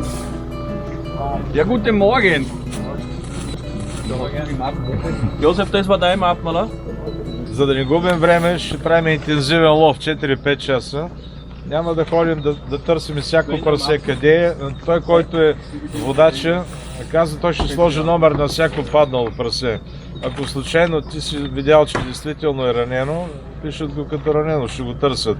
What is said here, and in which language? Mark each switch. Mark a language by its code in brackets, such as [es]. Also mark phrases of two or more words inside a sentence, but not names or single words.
[de] Ja, guten Morgen. Josef, das war dein Mappen, oder? [bg] За да не губим време, ще правим интензивен лов 4-5 часа. Няма да ходим да търсим всяко прасе къде е. Той, който е водача, каза, той ще сложи номер на всяко паднало прасе. Ако случайно ти си видял, че действително е ранено, пишат го като ранено, ще го търсят.